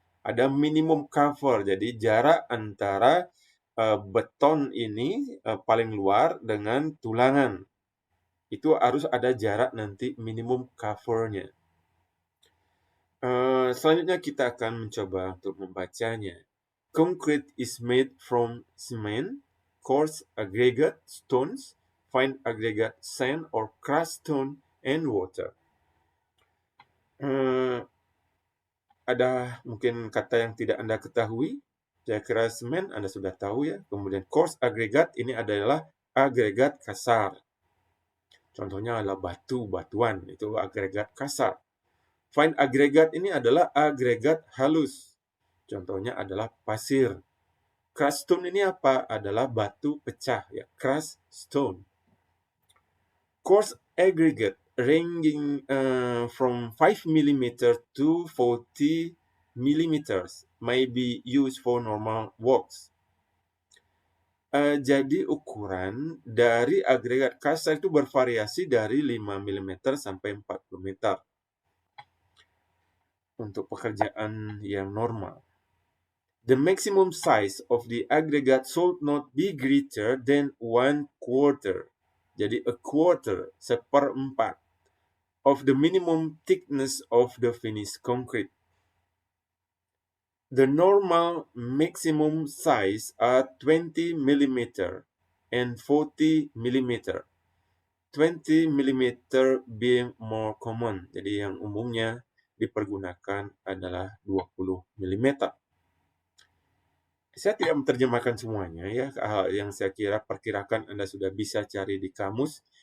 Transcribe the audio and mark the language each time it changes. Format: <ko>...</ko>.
<id>Ada minimum cover, jadi jarak antara beton ini paling luar dengan tulangan. Itu harus ada jarak nanti minimum covernya. Selanjutnya kita akan mencoba untuk membacanya.</id> <en>Concrete is made from cement, coarse aggregate stones, fine aggregate sand or crushed stone, and water.</en> <id>Ada mungkin kata yang tidak Anda ketahui. Saya kira semen Anda sudah tahu ya. Kemudian coarse aggregate ini adalah agregat kasar. Contohnya adalah batu-batuan, itu agregat kasar. Fine aggregate ini adalah agregat halus. Contohnya adalah pasir. Crushed stone ini apa? Adalah batu pecah ya, crushed stone.</id> <en>Coarse aggregate ranging from 5 mm to 40 mm may be used for normal works.</en> <id>Jadi ukuran dari agregat kasar itu bervariasi dari 5 mm sampai 40 meter untuk pekerjaan yang normal.</id> <en>The maximum size of the aggregate should not be greater than 1/4. Jadi a quarter, seperempat of the minimum thickness of the finished concrete. The normal maximum size are 20 mm and 40 mm. 20 mm being more common.</en> <id>Jadi yang umumnya dipergunakan adalah 20 mm. Saya tidak menerjemahkan semuanya ya, hal yang saya kira perkirakan Anda sudah bisa cari di kamus.</id>